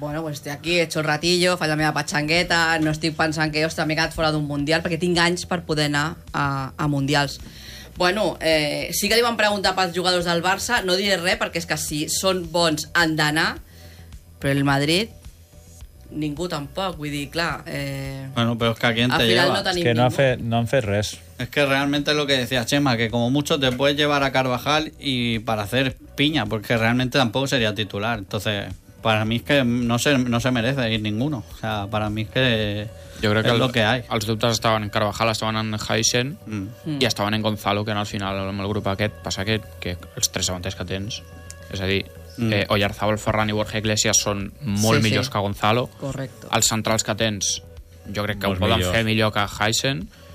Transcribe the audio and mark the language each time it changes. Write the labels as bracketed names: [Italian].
[Catalan] Bueno, pues estic aquí, ets el ratillo, faig la meva patxangueta, no estic pensant que, ostres, m'he quedat fora d'un Mundial, perquè tinc anys per poder anar a Mundials. Bueno, sí que li van preguntar pels jugadors del Barça, no diré res, perquè és que sí, són bons, han d'anar, però el Madrid, ningú tampoc, vull dir, clar... Bueno, però és que [Spanish] a quién te lleva. No, [Catalan] és que no han fet res. [Spanish] Es que realmente es lo que decía Chema, que como mucho te puedes llevar a Carvajal y para hacer piña, porque realmente tampoco sería titular. Entonces, para mí es que no se merece ir ninguno. O sea, para mí es que yo creo que es lo que hay. [Catalan] Els dubtes estaven en Carvajal, estaven en Heisen i estaven en Gonzalo, que en el final amb el grup aquest passa que els tres davanters que tens, és a dir, Oyarzabal, Ferran i Borja Iglesias són molt millors que Gonzalo. [Spanish] Correcto. [Catalan] Els centrals que tens, jo crec que poden fer millor que Heisen.